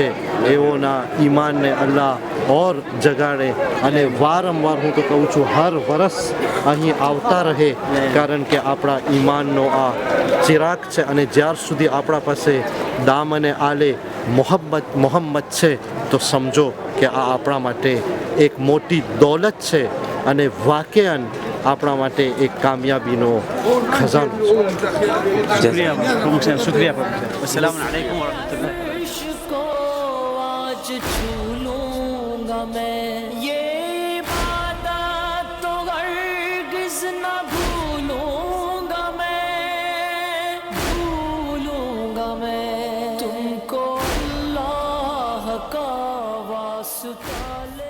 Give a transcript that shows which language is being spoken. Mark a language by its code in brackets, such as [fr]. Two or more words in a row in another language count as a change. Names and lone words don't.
[gu] એઓના ઈમાનને અલ્લાહ ઓર જગાડે અને વારંવાર હું તો કહું છું હર વર્ષ અહીં આવતા રહે કારણ કે આપણા ઈમાનનો આ ચિરાગ છે અને જ્યાર સુધી આપણા પાસે દામને આલે મોહમ્મદ છે તો સમજો કે આ આપણા માટે એક મોટી દોલત છે અને વાકેયન આપણા માટે એક કામયાબીનો ખજાનો છે [ar] शुक्रिया السلام عليكم ورحمة الله. [ur] عشق کو آج چھو لوں گا میں یہ عبادت تو ہرگز نہ بھولوں گا میں تم کو اللہ کا واسطہ